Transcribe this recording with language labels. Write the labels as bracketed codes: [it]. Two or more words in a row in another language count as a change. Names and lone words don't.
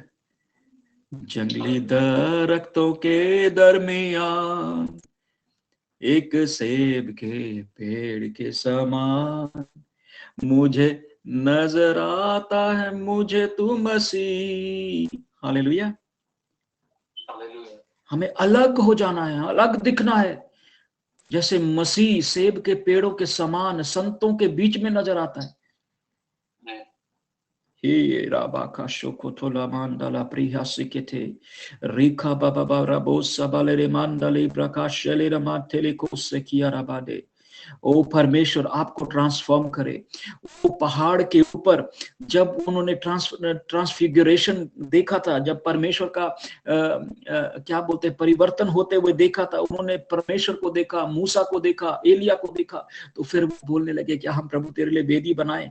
[hi] जंगली दरख्तों के दरमियान एक सेब के पेड़ के समान मुझे नजर आता है, मुझे तू मसीह। हालेलुया। हमें अलग हो जाना है, अलग दिखना है, जैसे मसीह सेब के पेड़ों के समान संतों के बीच में नजर आता है। हे राबाका शोकोथोला मांडला प्रियासिकेते रिखा बाबा राबोसा बालेरे मांडले प्रकाशले रमाथेले कोसे किया राबादे। ओ परमेश्वर आपको ट्रांसफॉर्म करे। वो पहाड़ के ऊपर जब उन्होंने ट्रांसफिगरेशन देखा था, जब परमेश्वर का क्या बोलते हैं, परिवर्तन होते हुए देखा था, उन्होंने परमेश्वर को देखा, मूसा को देखा, एलिया को देखा, तो फिर वो बोलने लगे क्या हम प्रभु तेरे लिए वेदी बनाए।